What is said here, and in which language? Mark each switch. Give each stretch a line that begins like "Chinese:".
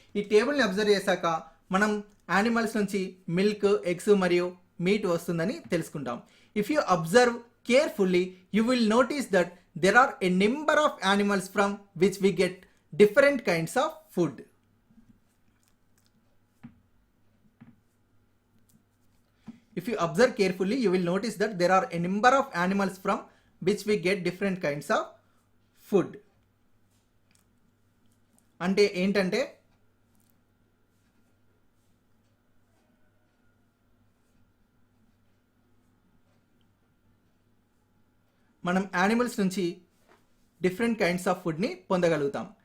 Telugu: ఈ టేబుల్ని అబ్జర్వ్ చేశాక మనం యానిమల్స్ నుంచి మిల్క్, ఎగ్స్ మరియు మీట్ వస్తుందని తెలుసుకుంటాం.
English: If you observe carefully you will notice that there are a number of animals from which we get different kinds of food. If you observe carefully, you will notice that there are a number of animals from which we get different kinds of food.
Telugu: అంటే ఏంటంటే మనం animals నుంచి different kinds of ఫుడ్ని పొందగలుగుతాం.